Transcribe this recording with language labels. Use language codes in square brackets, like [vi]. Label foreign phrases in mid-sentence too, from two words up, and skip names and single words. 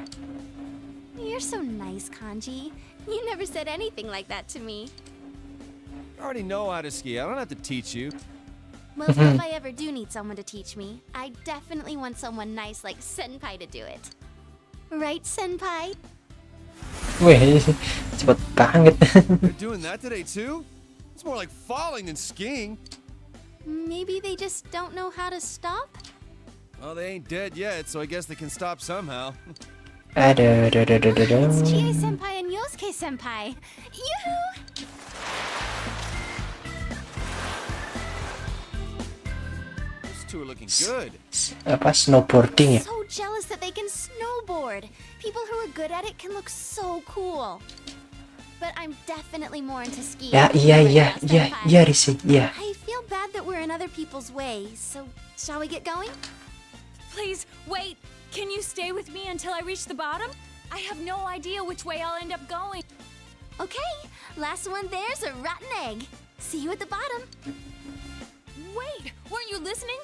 [en] You're so nice, Kanji. You never said anything like that to me. I already know how to ski. I don't have to teach you. Well, if I ever do need someone to teach me, I definitely want someone nice like Senpai to do it. Right, Senpai? [id] Wih, cepet banget. [en] You're doing that today too? It's more like falling than skiing. Maybe they just don't know how to stop? Well, they ain't dead yet, so I guess they can stop somehow. [id] Aduh. [en] It's Chie-senpai and Yosuke-senpai. Yoo-hoo! Those two are looking good. [id] Apa snowboarding ya? [en] So jealous that they can snowboard. People who are good at it can look so cool. but I'm definitely more into skiing. [id] Ya, iya, Risi, iya. [en] I feel bad that we're in other people's way, so shall we get going? Please, wait! Can you stay with me until I reach the bottom? I have no idea which way I'll end up going. Okay, last one there's a rotten egg. See you at the bottom. Wait, weren't you listening?